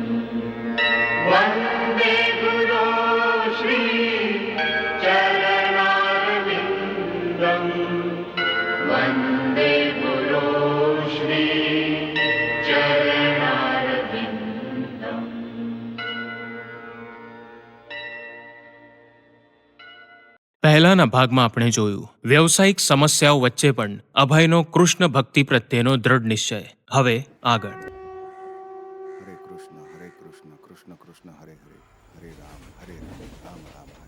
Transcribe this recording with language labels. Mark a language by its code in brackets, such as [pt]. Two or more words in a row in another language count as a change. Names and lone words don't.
[sa] वन्दे गुरो श्री चरणारविन्दम्. वन्दे गुरो श्री चरणारविन्दम्. [gu] પહેલાના ભાગમાં આપણે જોયું વ્યવસાયિક સમસ્યાઓ વચ્ચે પણ અભયનો કૃષ્ણ ભક્તિ પ્રત્યેનો દ્રઢ નિશ્ચય. હવે આગળ હરે કૃષ્ણ કૃષ્ણ કૃષ્ણ હરે હરે હરે રામ રામ રામ હરે.